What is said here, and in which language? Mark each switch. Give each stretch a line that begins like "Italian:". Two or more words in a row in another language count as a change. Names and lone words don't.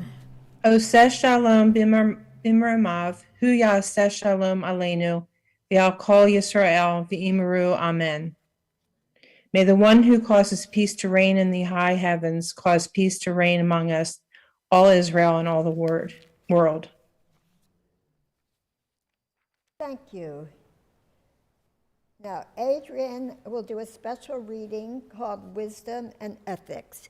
Hebrew: עושה שלום במרומיו, הוא יעשה שלום עלינו, ועל כל ישראל ואמרו אמן.
English: May the one who causes peace to reign in the high heavens cause peace to reign among us, all Israel and all the world. Thank you. Now, Adrian will do a special reading called Wisdom and Ethics.